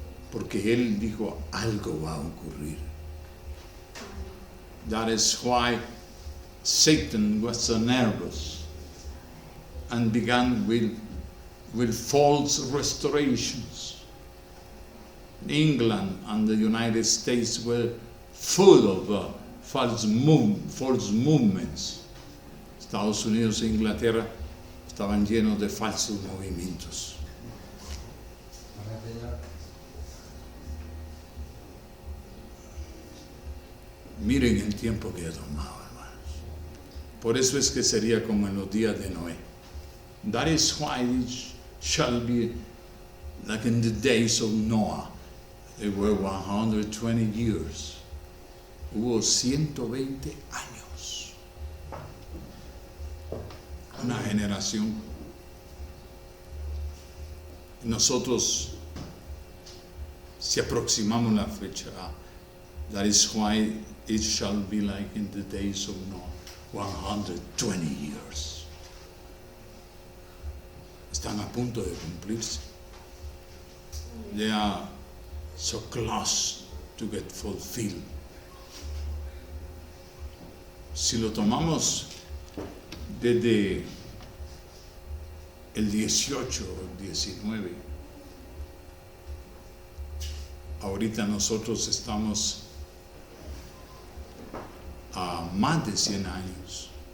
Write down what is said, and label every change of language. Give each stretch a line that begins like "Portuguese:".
Spanish: Porque él dijo, algo va a ocurrir.
English: That is why Satan was so nervous and began with false restorations. England and the United States were full of false movements.
Spanish: Estados Unidos e Inglaterra estaban llenos de falsos movimientos. Miren el tiempo que ha tomado, hermanos. Por eso es que sería como en los días de Noé.
English: That is why it shall be like in the days of Noah. They were 120 years.
Spanish: hubo 120 años. Una generación. Nosotros, si aproximamos la fecha,
English: that is why it shall be like in the days of Noah, 120 years.
Spanish: Están a punto de cumplirse.
English: They are so close to get fulfilled.
Spanish: Si lo tomamos desde el 18 o 19, ahorita nosotros estamos a más de 100 años.